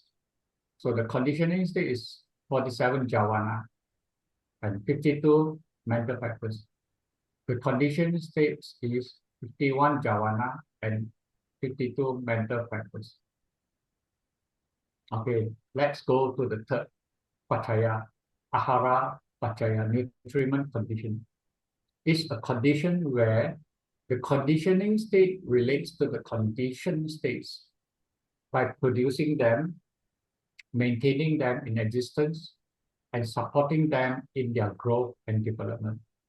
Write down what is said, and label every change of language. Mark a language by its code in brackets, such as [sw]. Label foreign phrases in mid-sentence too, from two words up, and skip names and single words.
[en] So the conditioning state is 47 jhāvana and 52 mental factors. The conditioned states is 51 jhāvana and 52 mental factors. Okay, let's go to the third pachaya, [pi] ahara pachaya, [en] nutriment condition. is a condition where the conditioning state relates to the conditioned states by producing them, maintaining them in existence, and supporting them in their growth and development.